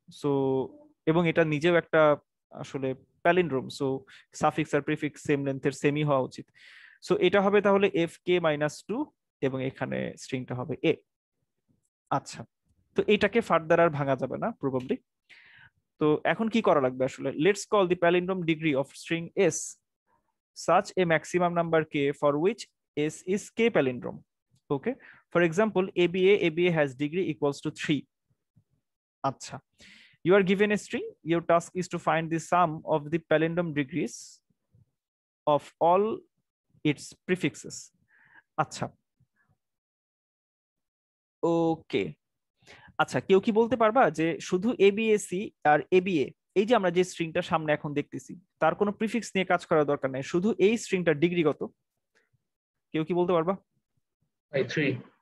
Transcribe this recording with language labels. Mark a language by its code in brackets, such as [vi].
[bn] So এবং এটা নিজেও একটা আসলে প্যালিন্ড্রোম, সো সাফিক্স আর প্রিফিক্স সেম লেন্থের, সেমই হওয়া উচিত। সো এটা হবে তাহলে FK minus 2 এবং এখানে স্ট্রিংটা হবে A। আচ্ছা, তো এটাকে ফার্দার আর ভাঙা যাবে না প্রবাবলি। তো এখন কি করা লাগবে আসলে? [en] Let's call the palindrome degree of string S such a maximum number k for which S is k palindrome. Okay, for example, ABA has degree equals to 3. Acha, you are given a string. Your task is to find the sum of the palindrome degrees of all its prefixes. Acha, okay. [bn] আচ্ছা, কেউ কি বলতে পারবা যে শুধু ABAC আর ABA, এই যে আমরা যে স্ট্রিংটা সামনে এখন দেখতেছি, তার কোনো প্রিফিক্স নিয়ে কাজ করার দরকার নাই, শুধু এই স্ট্রিংটার ডিগ্রি কত? কেউ কি বলতে পারবা? 3।